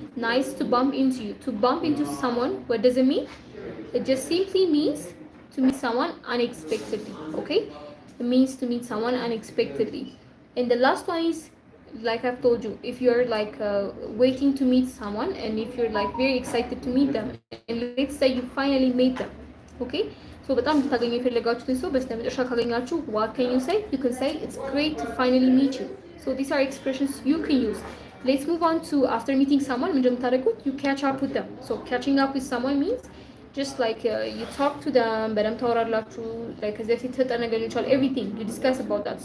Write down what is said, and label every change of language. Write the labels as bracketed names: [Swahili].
[English] Nice to bump into you. To bump into someone, what does it mean? It just simply means to meet someone unexpectedly. Okay? It means to meet someone unexpectedly. And the last one is, like I've told you, if you're like waiting to meet someone, and if you're like very excited to meet them, and let's say you finally meet them. Okay? [Amharic] So በጣም ልታገኙ የፈለጋችሁትን ሰው በስተመጨረሻ ካገኛችሁ, [English] what can you say? You can say it's great to finally meet you. So these are expressions you can use. Let's move on to after meeting someone, [Amharic] ምንድን ነው የምታደርጉት? [English] You catch up with them. So catching up with someone means just like you talk to them, [Amharic] በደንብ ታወራላችሁ, [English] like [Amharic] ከዚህ በፊት የተጠ ነገር ይችላል, [English] everything you discuss about that.